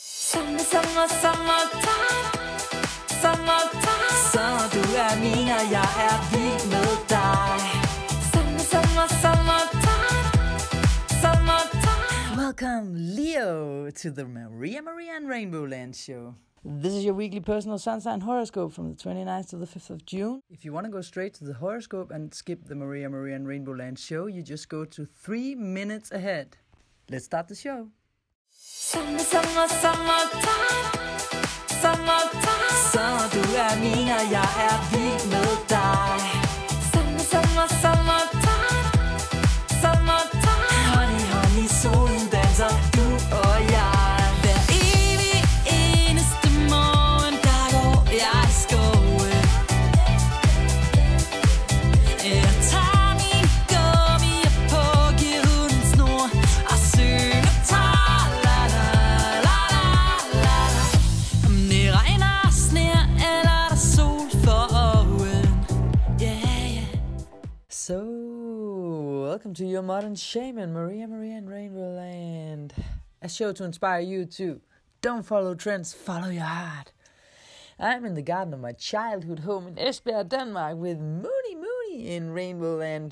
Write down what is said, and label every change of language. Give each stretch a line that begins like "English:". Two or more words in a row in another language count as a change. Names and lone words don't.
English: Summertime.
Danish: Så du min, og jeg vild med dig.
English: Summertime. Welcome, Leo, to the Maria and RainbowLand show. This is your weekly personal sun sign horoscope from the 29th to the 5th of June. If you want to go straight to the horoscope and skip the Maria and RainbowLand show, you just go to 3 minutes ahead. Let's start the show. Summertime.
Danish: Så du min, og jeg vild med dig.
English: Summertime.
Danish: Honey, solen danser, du og jeg. Hver evig eneste morgen, der går jeg i skoven. Jeg tager min gummier på, giver hunden snor og synger tra-la-la-la-la-la. Om det regner og sner, eller der sol for øjen.
English: Yeah. So, welcome to your modern shaman, Maria and RainbowLand. A show to inspire you too. Don't follow trends, follow your heart. I'm in the garden of my childhood home in Esbjerg, Denmark with Mooney in RainbowLand.